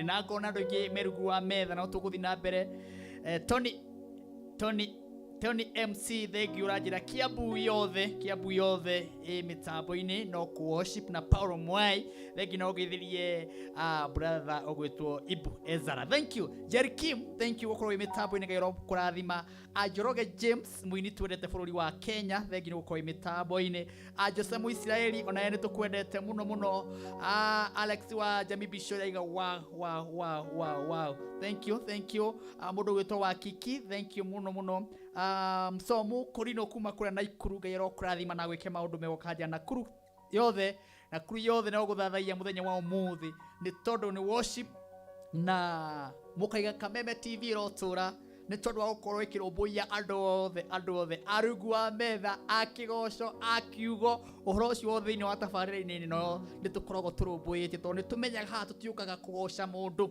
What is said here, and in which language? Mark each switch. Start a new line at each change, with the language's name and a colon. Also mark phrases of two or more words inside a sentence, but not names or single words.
Kikuyu: Na ngona andũ aingĩ merugu wa metha no tũgũthiĩ na mbere. Tony MC thegi ũranjĩra Kiambu yothe mĩtambo-inĩ no worship na Paul Mwai. Thegi no gĩthirie brother ogwĩtwo Ibu Ezara.
English: Thank you. Jerry Kim, thank you
Kikuyu: gũkorwo mĩtambo-inĩ gairo kũrathima. Njoroge James mũini twendete bũrũri wa Kenya. Thegi no gũkorwo mĩtambo-inĩ. Jose Mũisiraeli ona yeye nĩtũkwendete mũno. Alex wa Jamii Bisho yaiga wow.
English: Thank you.
Kikuyu: Mũndũ gwĩtwo wa Kiki,
English: thank you
Kikuyu: mũno. Msomu Korino kuma kũrĩa Naikuru gairo kũrathima na gwĩke maũndũ mega kanja Nakuru yothe no gũthathaia mũthenya wa ũmũthĩ nĩ tondũ nĩ worship na mũkaiga Kameme TV rotũra nĩ tondũ wa gũkorwo ĩkĩrũmbũiya andũ othe arungu wa metha a Kigooco a Kiugo ũhoro ũcio wothe thĩinĩ wa tabarĩra-inĩ ĩno nĩ tũkoragwo tũrũmbũyĩte tondũ nĩ tũmenyaga haha tũtiũkaga kũgoca mũndũ.